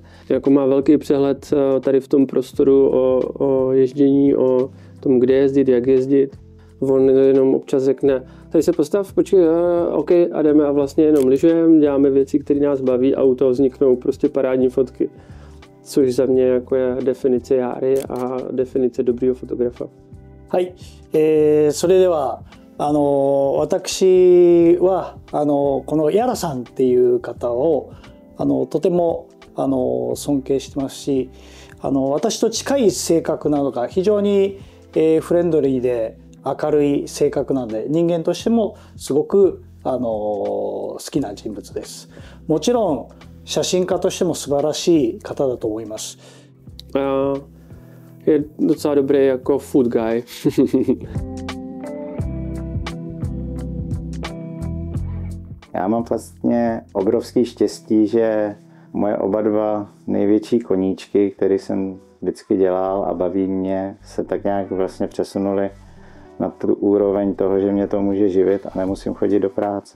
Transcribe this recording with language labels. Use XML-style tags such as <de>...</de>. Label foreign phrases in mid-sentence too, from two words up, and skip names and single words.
<cs>Jako má velký přehled tady v tom prostoru o ježdění, o tom, kde jezdit, jak jezdit. On jenom občas řekne, tady se postav, počkej, OK, a jdeme a vlastně jenom lyžujeme, děláme věci, které nás baví a u toho vzniknou prostě parádní fotky. Což za mě jako je definice Járy a definice dobrýho fotografa.</cs> <ja>はい、それでは私はこのヤラさんっていう方をとても尊敬してますし私と近い性格なのが非常にフレンドリーで明るい性格なので人間としてもすごく好きな人物です。もちろん写真家としても素晴らしい方だと思います。</ja> <cs>Je docela dobrý jako</cs> <en>food guy.</en> <cs>Já mám vlastně obrovský štěstí, že moje oba dva největší koníčky, které jsem vždycky dělal a baví mě, se tak nějak vlastně přesunuli na tu úroveň toho, že mě to může živit a nemusím chodit do práce.</cs>